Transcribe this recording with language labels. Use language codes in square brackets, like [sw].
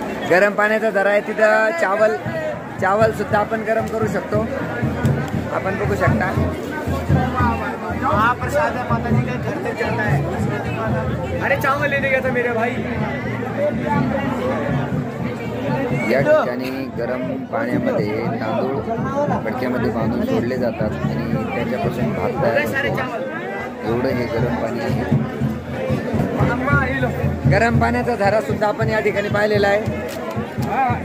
[mr] गरम पाण्याचा झरा आहे तिथं. चावल सुद्धा आपण गरम करू शकतो. आपण बघू शकता. [hi] प्रसाद माताजी का घर तक जाता है. अरे चावल लेने गया था मेरे भाई. [mr] या ठिकाणी गरम पाण्यामध्ये तांदूळ फडक्यामध्ये बांधून सोडले जातात आणि त्याच्यापासून भात तयार होतो. एवढं हे गरम पाणी आहे. गरम पाण्याचा झरा सुद्धा आपण या ठिकाणी पाहिलेला आहे.